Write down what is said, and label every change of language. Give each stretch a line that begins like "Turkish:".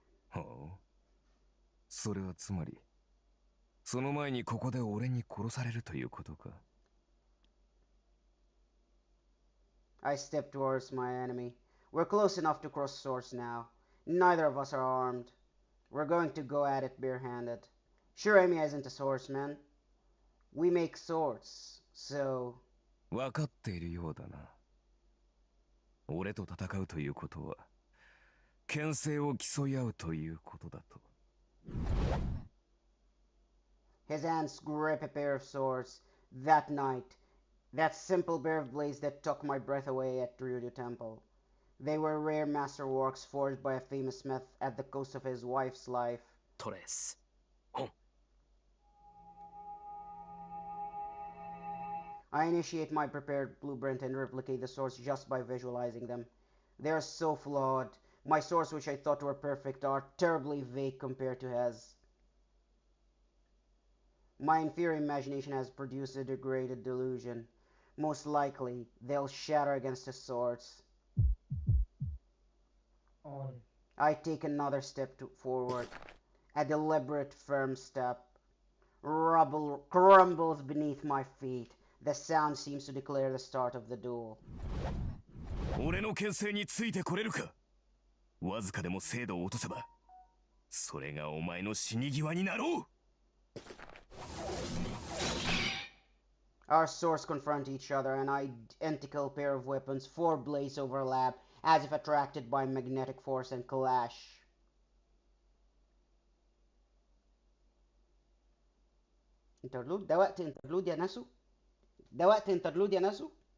Japanese: はあ、それはつまりその前にここで俺に殺されるということか。
English: I step towards my enemy. We're close enough to cross swords now. Neither of us are armed. We're going to go at it barehanded. Sure, Emiya isn't a swordsman. We make swords, so...
Japanese: 分かっているようだな。俺と戦うということは、剣聖を競い合うということだと。
English: His hands grip a pair of swords. That night, that simple pair of blades that took my breath away at Ryudo Temple. They were rare masterworks forged by a famous smith at the cost of his wife's life. トレス。 I initiate my prepared blueprint and replicate the swords just by visualizing them. They are so flawed. My swords, which I thought were perfect, are terribly vague compared to his. My inferior imagination has produced a degraded delusion. Most likely, they'll shatter against his swords. I take another step forward. A deliberate, firm step. Rubble crumbles beneath my feet. The sound seems to declare the start of the duel.
Japanese: 俺の剣聖についてこれるか。わずかでも精度を落とせば、それがお前の死に際になろう。
English: Our swords confront each other, an identical pair of weapons, four blades overlap, as if attracted by magnetic force, and clash.
Arabic: انترلود ده وقت انترلود يا ناسو. ده وقت انترلود يا ناسو.